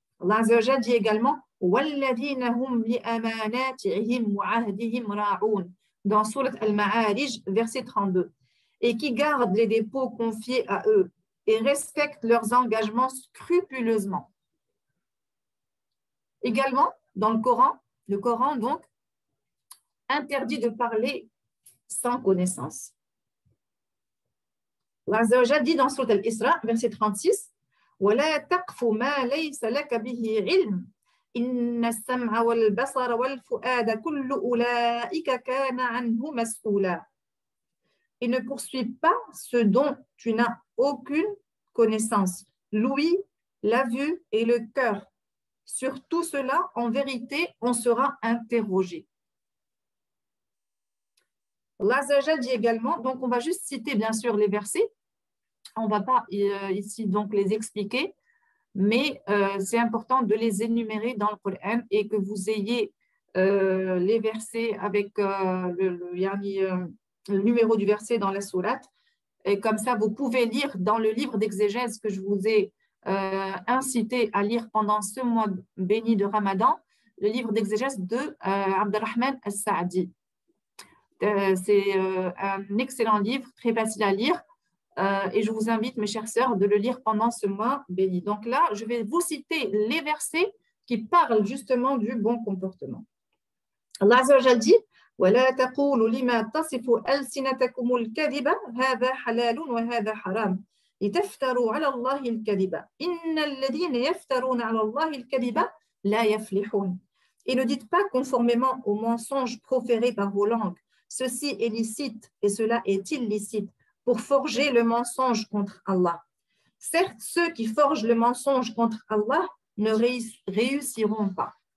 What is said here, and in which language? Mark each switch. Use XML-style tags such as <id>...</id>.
<fr>Allah Azza wa Jal dit également</fr> <ar>وَالَّذِينَ هُمْ لِأَمَانَاتِهِمْ وَعَهْدِهِمْ رَاعُونَ</ar> <fr>dans Sourate Al-Ma'arij, verset 32, et qui gardent les dépôts confiés à eux et respectent leurs engagements scrupuleusement. Également, dans le Coran donc interdit de parler sans connaissance. Allah Azza wa Jal dit dans Sourate Al-Isra, verset 36,</fr> <ar>وَلَا تَقْفُ مَا لَيْسَ لَكَ بِهِ عِلْمٌ إِنَّ السَّمْعَ وَالْبَصَرَ وَالْفُؤَادَ كُلُّ أُولَٰئِكَ كَانَ عَنْهُ مَسْئُولًا.</ar> <fr>Et ne poursuis pas ce dont tu n'as aucune connaissance. L'ouïe, la vue et le cœur. Sur tout cela, en vérité, on sera interrogé. Allah Azza wa Jal dit également, donc on va juste citer bien sûr les versets, on ne va pas ici donc les expliquer, mais c'est important de les énumérer dans le Coran et que vous ayez les versets avec le numéro du verset dans la sourate, et comme ça vous pouvez lire dans le livre d'exégèse que je vous ai incité à lire pendant ce mois béni de Ramadan, le livre d'exégèse de Abdurrahman al-Sa'di. C'est un excellent livre, très facile à lire, et je vous invite, mes chères sœurs, de le lire pendant ce mois béni. Donc là, je vais vous citer les versets qui parlent justement du bon comportement. Allah Azza wa Jal dit</fr> <ar>وَلَا تَقُولُوا لِمَا تَصِفُ أَلْسِنَتَكُمُ الْكَذِبَ هَذَا حَلَالٌ وَهَذَا حَرَامٌ لِتَفْتَرُوا عَلَى اللَّهِ الْكَذِبَ إِنَّ الَّذِينَ يَفْتَرُونَ عَلَى اللَّهِ الْكَذِبَ لَا يَفْلِحُونَ.</ar> <fr>Et ne dites pas conformément aux mensonges proférés par vos langues. Ceci est licite et cela est illicite pour forger le mensonge contre Allah. Certes, ceux qui forgent le mensonge contre Allah ne réussiront pas.</fr>